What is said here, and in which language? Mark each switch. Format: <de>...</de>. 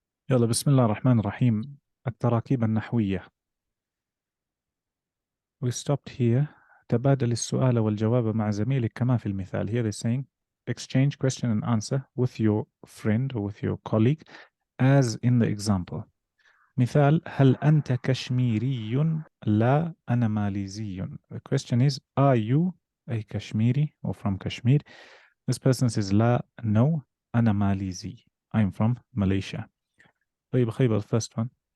<ar>يلا بسم الله الرحمن الرحيم. التراكيب النحوية.</ar> <en>We stopped here.</en> <ar>تبادل السؤال والجواب مع زميلك كما في المثال.</ar> <en>Here they're saying exchange question and answer with your friend or with your colleague as in the example.</en> <ar>مثال هل أنت كشميري؟ لا أنا ماليزي.</ar> <en>The question is, are you a Kashmiri or from Kashmir? This person says لا, no,</en> <ar>أنا ماليزي.</ar> <en>I'm from Malaysia. طيب خيبر, the first one.</en>